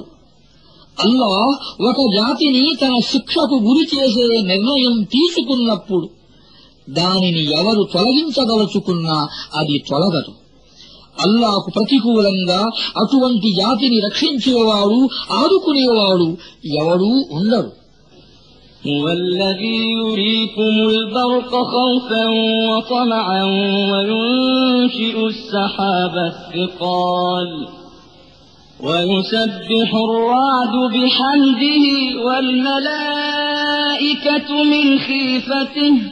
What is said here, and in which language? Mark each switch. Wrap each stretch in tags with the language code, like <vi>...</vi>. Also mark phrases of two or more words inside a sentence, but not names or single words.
<te>అల్లాహ్ ఒక జాతిని తన శిక్షకు గురి చేసే నిర్ణయం తీసుకున్నప్పుడు దానిని ఎవరు తొలగించదలుచుకున్నా అది తొలగదు. అల్లాహకు ప్రతికూలంగా అటువంటి జాతిని రక్షించేవాడు, ఆదుకునేవాడు ఎవడూ ఉండడు.</te> <ar>هو الذي يريكم البرق خوفا وطمعا وينشئ السحاب الثقال ويسبح الرعد بحمده والملائكة من خيفته</ar>